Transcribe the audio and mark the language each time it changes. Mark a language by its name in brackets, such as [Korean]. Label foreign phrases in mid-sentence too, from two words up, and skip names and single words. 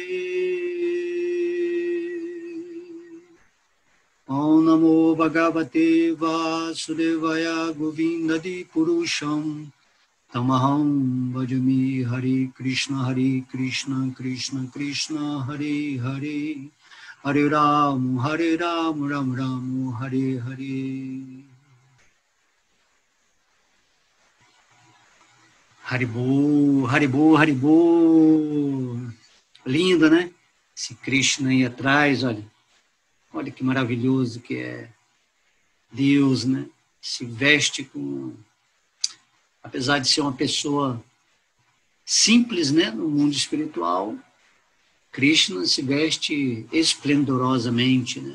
[Sanskrit] ॐ नमो भगवते वासुदेवाय गोविन्दादि पुरुषं तमहं भजामि हरे कृष्ण कृष्ण कृष्ण हरे हरे हरे राम राम राम हरे हरे Hare Ram Ram Ram Hare Hare. Haribo, Haribo, Haribo. [Portuguese] Lindo, né? Esse Krishna aí atrás, olha. Olha que maravilhoso que é Deus, né? Se veste com... Apesar de ser uma pessoa simples, né? No mundo espiritual, Krishna se veste esplendorosamente, né?